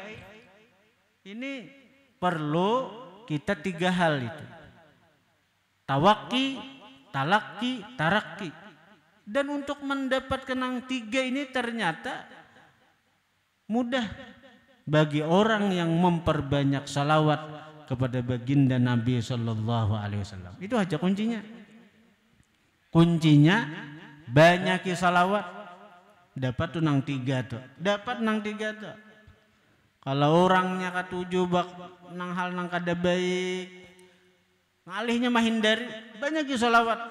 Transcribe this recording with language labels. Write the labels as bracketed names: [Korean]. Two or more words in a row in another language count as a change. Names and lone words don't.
[Indonesian] Ini perlu kita 3 hal itu: tawaki, talaki, taraki. Dan untuk mendapatkan yang 3 ini ternyata mudah bagi orang yang memperbanyak salawat kepada baginda Nabi [Arabic] صلى الله عليه وسلم. [Indonesian] Itu aja kuncinya. [Banjar] Kuncinya banyaki salawat, dapat tuh nang 3 tuh, dapat nang 3 tuh. Kalau orangnya katuju bak nang hal nang kada baik, ngalihnya menghindari, banyaki salawat.